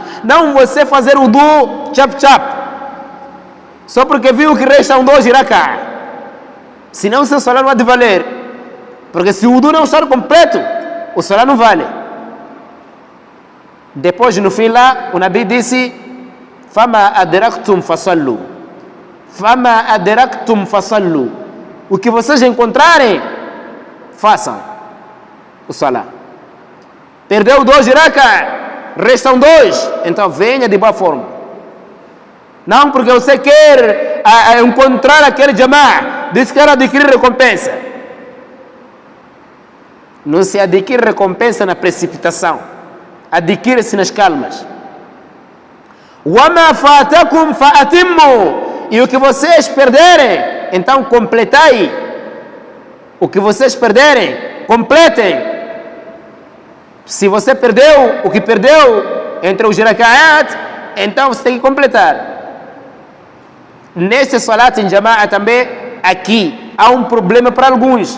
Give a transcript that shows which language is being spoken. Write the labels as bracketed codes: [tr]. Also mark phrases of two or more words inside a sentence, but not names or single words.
[pt] Não você fazer o wudu chap-chap, só porque viu que restam 2 rak'a. Senão seu salat não vai valer. Porque se o wudu não estar completo, o salat não vale. Depois no fim lá, o Nabi disse: [ar] فما أدركتم فصلوا. فما أدركتم فصلوا. [pt] O que vocês encontrarem, façam o salá. Perdeu 2 rak'a, restam 2, então venha de boa forma. Não porque você quer encontrar aquele jama'a, diz que quer adquirir recompensa. Não se adquire recompensa na precipitação, adquire-se nas calmas. [ar] وَمَا فَاتَكُمْ فَأَتِمُّوا. [pt] E o que vocês perderem, então completai. O que vocês perderem, completem. Se você perdeu o que perdeu entre os raka'at, então você tem que completar. Neste salat em jama'a também, aqui, há um problema para alguns.